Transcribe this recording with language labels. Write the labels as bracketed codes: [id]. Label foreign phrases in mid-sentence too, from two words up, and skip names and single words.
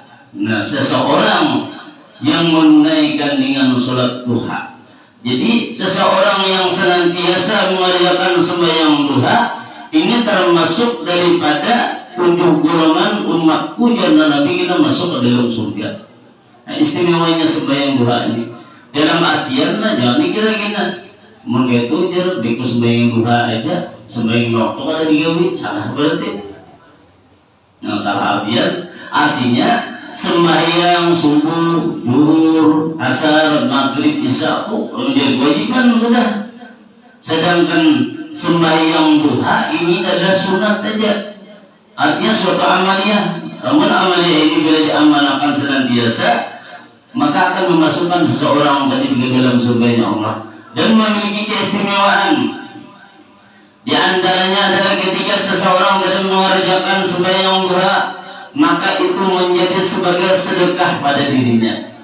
[id] Nah, seseorang yang menunaikan dengan salat duha. Jadi seseorang yang senantiasa mengerjakan sembahyang duha ini termasuk daripada 7 golongan umatku dan Nabi kita masuk ke dalam surga. Nah, istimewanya sembahyang duha ini dalam artian jangan dikira-kira mungkin itu jer beku sembahyang duha aja, sembahyang waktu ada digawi salah berarti. Yang salah artinya sembahyang subuh, zuhur, asar, maghrib, isya menjadi kewajiban sudah. Sedangkan sembahyang duha ini adalah sunat saja. Artinya suatu amaliyah. Namun amaliyah ini bila diamalkan senantiasa, maka akan memasukkan seseorang tadi ke dalam surganya Allah dan memiliki keistimewaan. Di antaranya adalah ketika seseorang dalam mengerjakan sembahyang duha, maka itu menjadi sebagai sedekah pada dirinya.